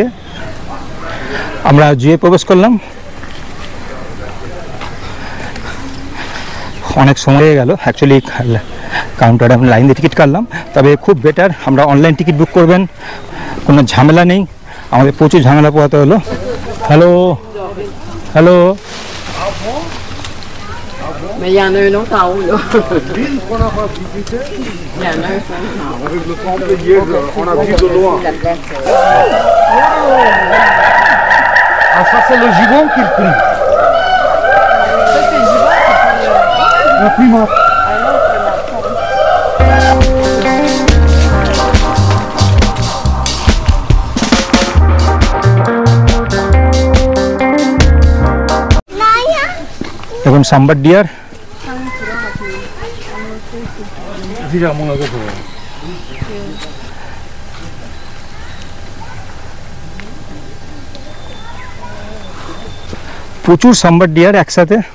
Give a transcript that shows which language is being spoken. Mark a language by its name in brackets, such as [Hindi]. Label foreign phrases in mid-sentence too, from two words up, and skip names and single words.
[Bangla] আমরা জুয়ে প্রবেশ করলাম, অনেক সময় হয়ে গেল অ্যাকচুয়ালি কাউন্টারে আমি লাইন দিয়ে টিকিট কাটলাম। তবে খুব বেটার আমরা অনলাইন টিকিট বুক করবেন, কোনো ঝামেলা নেই। আমাদের প্রচুর ঝামেলা পোহাতে হলো। [English] hello hello, [French] Mais il y en a un autre en haut, là. L'île qu'on n'a pas visité, Il y en a un autre en haut. avec le temple hier, on a vu de loin. Ah, ça c'est le gibbon qu'il prie. Ça, c'est le gibbon, c'est Le primate. un autre [Bangla] দেখুন [English] sambar deer. [Bangla] প্রচুর [English] sambar deer [Bangla] একসাথে।